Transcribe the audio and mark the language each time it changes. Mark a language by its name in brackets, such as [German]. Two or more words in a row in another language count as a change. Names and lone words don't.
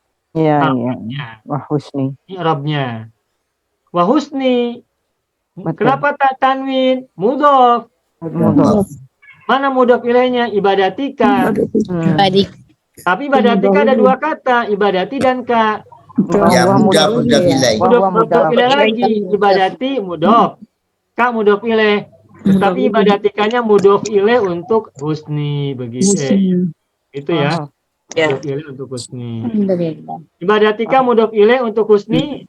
[Indonesian] Iya. Wahusni. I'rabnya. Wahusni. Kenapa tak tanwin? Mudhof. Mana mudhof ilaihnya? Ibadatika. Tapi ibadatika ada dua kata, ibadati dan ka. Mudhof ilaih lagi. Ibadati mudhof. Ka [Arabic] مضاف إليه. [Indonesian] Tapi ibadatikanya [Arabic] مضاف إليه [Indonesian] untuk husni begitu. Itu ya. [Arabic] مضاف إليه [Indonesian] untuk husni. Ibadatika [Arabic] مضاف إليه [Indonesian] untuk husni.